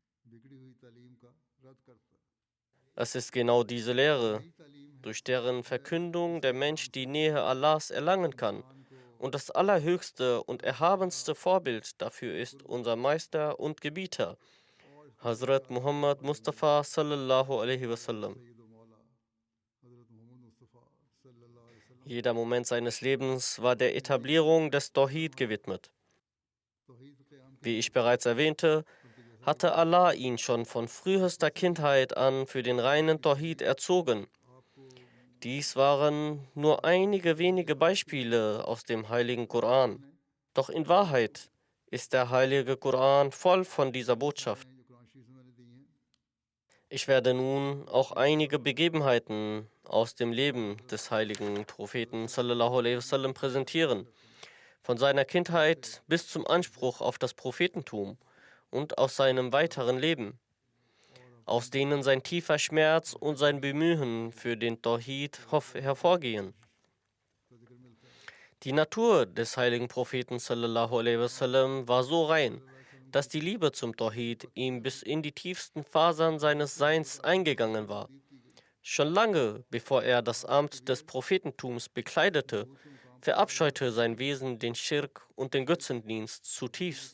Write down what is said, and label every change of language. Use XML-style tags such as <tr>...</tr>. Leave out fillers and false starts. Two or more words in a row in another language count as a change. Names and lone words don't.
<de>Es ist genau diese Lehre, durch deren Verkündung der Mensch die Nähe Allahs erlangen kann. Und das allerhöchste und erhabenste Vorbild dafür ist unser Meister und Gebieter, Hazrat Muhammad Mustafa</de> <ar>صلى الله عليه وسلم.</ar> <de>Jeder Moment seines Lebens war der Etablierung des Tawhid gewidmet. Wie ich bereits erwähnte, hatte Allah ihn schon von frühester Kindheit an für den reinen Tawhid erzogen. Dies waren nur einige wenige Beispiele aus dem heiligen Koran. Doch in Wahrheit ist der heilige Koran voll von dieser Botschaft. Ich werde nun auch einige Begebenheiten aus dem Leben des heiligen Propheten</de> <ar>صلى الله عليه وسلم</ar> <de>präsentieren, von seiner Kindheit bis zum Anspruch auf das Prophetentum und aus seinem weiteren Leben, aus denen sein tiefer Schmerz und sein Bemühen für den Tawhid hervorgehen. Die Natur des heiligen Propheten</de> <ar>صلى الله عليه وسلم</ar> <de>war so rein, dass die Liebe zum Tawhid ihm bis in die tiefsten Fasern seines Seins eingegangen war. Schon lange bevor er das Amt des Prophetentums bekleidete, verabscheute sein Wesen den Schirk und den Götzendienst zutiefst.</de>